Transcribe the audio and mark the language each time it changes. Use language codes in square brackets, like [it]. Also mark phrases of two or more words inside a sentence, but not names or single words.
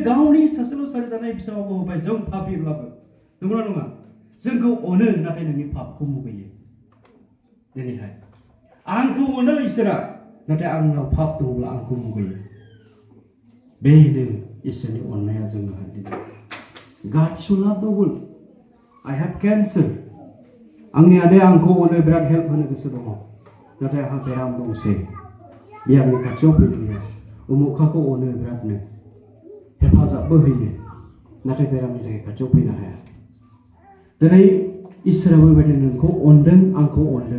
[brx] गावनि सासेल' सारिजानाय फिसाखौ होबाय जों पापीब्लाबो नंगौना नङा जोंखौ अनो नाथाय नोंनि पापखौ मुगैयो दिनैहाय आंखौ अनो इसोरा नाथाय आंनाव पाप दङब्ला आंखौ मुगैयो बेनो इसोरनि अननाया जोंहा दिनै [en] God so loved the world I have cancer [brx] आंनि आदाया आंखौ अनो बिराद हेल्प होनो गोसो दङ नाथाय आंहा बेराम दंसै बे आंनि खाथियाव फैनो हाया उमुखाखौ अनो बिरादनो हेफाजाबबो होयो नाथाय बेरामनि थाखाय खाथियाव फैनो हाया दिनै इसोराबो बेबायदिनो नोंखौ अनदों आंखौ अनदों